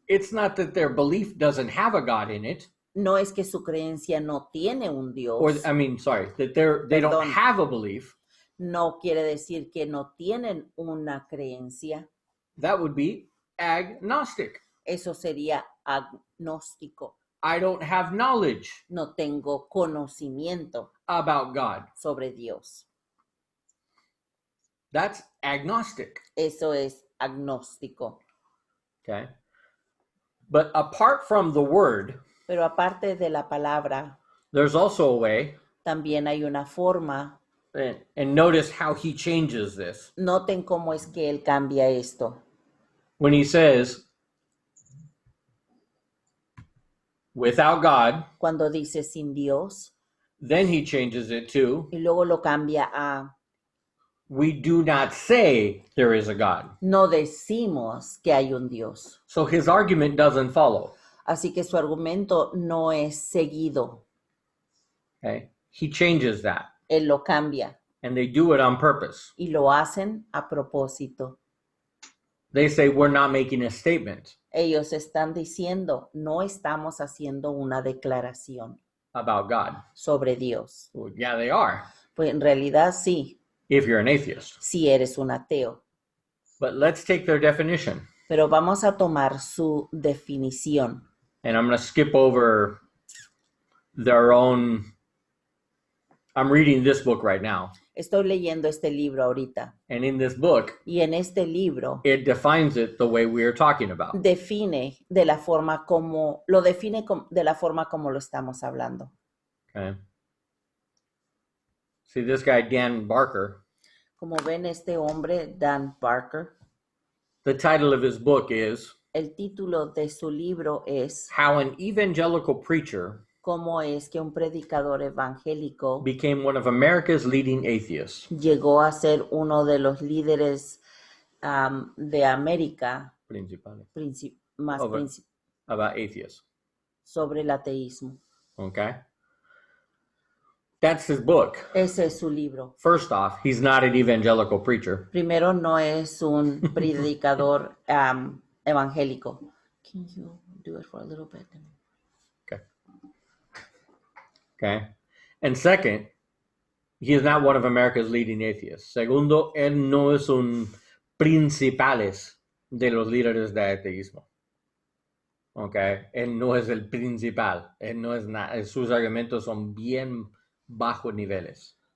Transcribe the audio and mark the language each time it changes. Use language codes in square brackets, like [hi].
[en] It's not that their belief doesn't have a God in it, [es] No es que su creencia no tiene un Dios. [en] or that they don't [es] Perdón. [en] have a belief. [es] No quiere decir que no tienen una creencia. [en] That would be agnostic. [es] Eso sería agnóstico. [en] I don't have knowledge [es] No tengo conocimiento [en] about God. [es] sobre Dios. [en] That's agnostic. [es] Eso es agnóstico. [en] Okay? But apart from the word, [es] Pero aparte de la palabra, [en] there's also a way, [es] también hay una forma. [en] and notice how he changes this. [es] Noten cómo es que él cambia esto. [en] When he says, without God, [es] Cuando dice sin Dios, [en] then he changes it to, [es] y luego lo cambia a [en] we do not say there is a God. [es] no decimos que hay un Dios. [en] So his argument doesn't follow. [es] Así que su argumento no es seguido. [en] Okay? He changes that, [es] Él lo cambia [en] and they do it on purpose. [es] y lo hacen a propósito. [en] They say we're not making a statement [es] Ellos están diciendo, no estamos haciendo una declaración [en] about God. [es] sobre Dios. [en] Well, yeah, they are, [es] Pues en realidad sí, [en] if you're an atheist. [es] si eres un ateo. [en] But let's take their definition. [es] Pero vamos a tomar su definición. [en] And I'm going to skip over their own. I'm reading this book right now. [es] Estoy leyendo este libro ahorita. [en] And in this book, [es] Y en este libro [en] it defines it the way we are talking about. [es] define de la forma como, lo define de la forma como lo estamos hablando. [en] Okay. See, this guy, Dan Barker, [es] Como ven, este hombre, Dan Barker, [en] the title of his book is [es] el título de su libro es [en] How an Evangelical Preacher [es] ¿Cómo es que un predicador evangélico [en] Became One of America's Leading Atheists. [es] llegó a ser uno de los líderes de América Principales. más [en] Over. About atheists. [es] sobre el ateísmo? [en] Okay. That's his book. [es] Ese es su libro. [en] First off, he's not an evangelical preacher. [es] Primero, no es un predicador evangélico. [en] Can you do it for a little bit? Okay. And second, he is not one of America's leading atheists. [es] Segundo, él no es un principales de los líderes de ateísmo. Okay. Él no es el principal. Él no es nada. Sus argumentos son bien bajos niveles.